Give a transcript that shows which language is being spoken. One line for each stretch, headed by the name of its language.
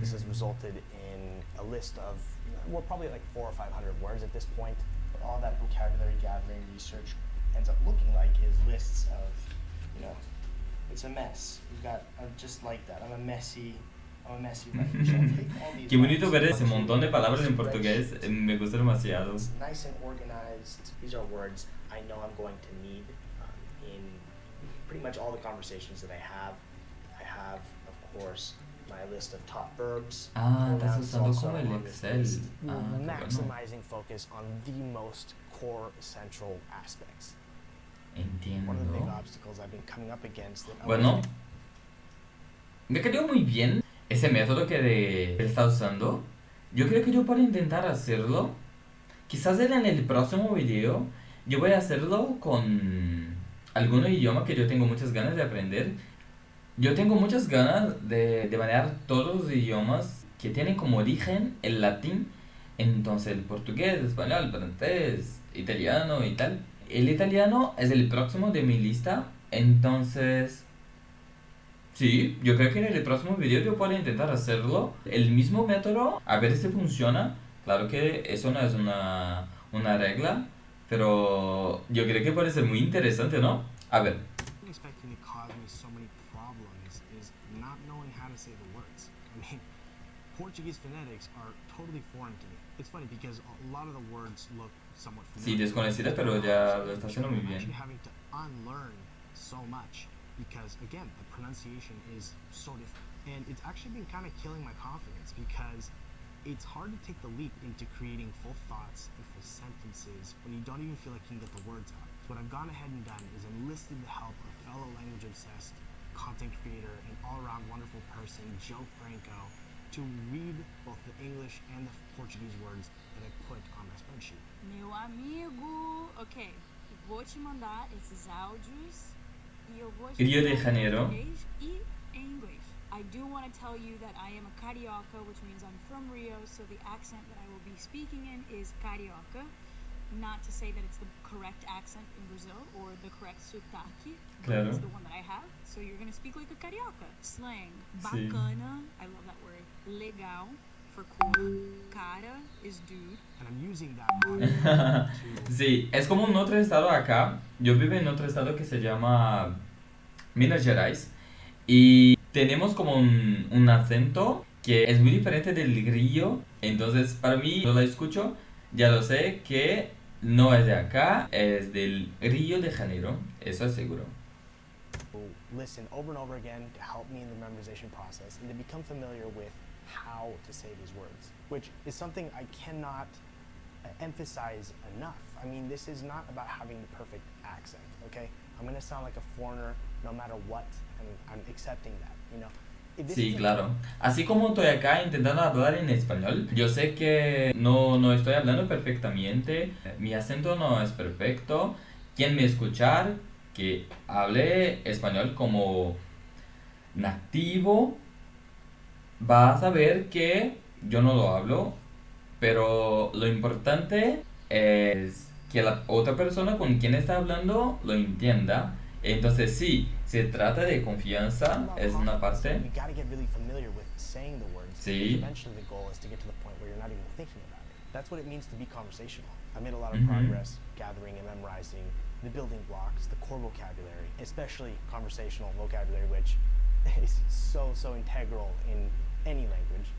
English: This has resulted in a list of, well, probably like 400 or 500 words at this point. But all that vocabulary gathering research ends up looking like is lists of, you know, it's a mess. We've got, just like that, I'm a messy writer.
Spanish: Qué bonito ver ese montón de palabras en portugués, me gusta demasiado.
English: It's nice and organized. These are words I know I'm going to need in pretty much all the conversations that I have. I have, of course, my list of top verbs.
Spanish: Estás usando como el Excel.
English: Maximizing focus on the most core essential aspects.
Spanish: Entiendo.
English: One of the big obstacles I've been coming up against.
Spanish: Bueno, me quedó muy bien ese método que está usando. Yo creo que yo puedo intentar hacerlo. Quizás en el próximo video yo voy a hacerlo con algún idioma que yo tengo muchas ganas de aprender. Yo tengo muchas ganas de manejar todos los idiomas que tienen como origen el latín. Entonces el portugués, español, francés, italiano y tal. El italiano es el próximo de mi lista. Entonces, sí, yo creo que en el próximo video yo puedo intentar hacerlo. El mismo método, a ver si funciona. Claro que eso no es una regla, pero yo creo que puede ser muy interesante, ¿no? A ver.
English: Expecting to cause me so many problems is not knowing how to say the words. I mean, Portuguese phonetics are totally foreign to me. It's funny because a lot of the words look somewhat familiar.
Spanish: Sí, desconocida, pero ya lo está haciendo muy bien.
English: I'm actually having to unlearn so much because, again, the pronunciation is so different. And it's actually been kind of killing my confidence because it's hard to take the leap into creating full thoughts and full sentences when you don't even feel like you can get the words out. So what I've gone ahead and done is enlisted the help of fellow language-obsessed content creator and all-around wonderful person, Joe Franco, to read both the English and the Portuguese words that I put on my spreadsheet.
Portuguese: Meu amigo, ok, vou te mandar esses áudios e eu vou te Rio de mandar Janeiro. em português e em inglês.
English: I do want to tell you that I am a carioca, which means I'm from Rio, so the accent that I will be speaking in is carioca. not to say that it's the correct accent in Brazil or the correct sotaque, but
Spanish: Claro.
English: it's the one that I have. So you're gonna speak like a carioca. Slang.
Spanish: Sí.
English: Bacana, I love that word. Legal, for cool. Cara is dude. And I'm using that one to
Spanish: Sí, es como un otro estado acá. Yo vivo en otro estado que se llama Minas Gerais y tenemos como un acento que es muy diferente del grillo. Entonces, para mí, cuando lo escucho, ya lo sé que no es de acá, es del Río de Janeiro, eso es seguro.
English: listen over and over again to help me in the memorization process and to become familiar with how to say these words, which is something I cannot emphasize enough. I mean, this is not about having the perfect accent, okay? I'm gonna sound like a foreigner no matter what, and I'm accepting that, you know? If this
Spanish: Sí,
English: isn't-
Spanish: claro. Así como estoy acá intentando hablar en español, yo sé que no estoy hablando perfectamente, mi acento no es perfecto. Quien me escuchar que hable español como nativo va a saber que yo no lo hablo, pero lo importante es que la otra persona con quien está hablando lo entienda. Entonces sí, se trata de confianza,
English: about
Spanish: es una
English: confidence,
Spanish: parte.
English: you gotta get really familiar with saying the words.
Spanish: Sí.
English: Because eventually the goal is to get to the point where you're not even thinking about it. That's what it means to be conversational. I made a lot of Mhm. progress gathering and memorizing the building blocks, the core vocabulary, especially conversational vocabulary, which is so integral in any language.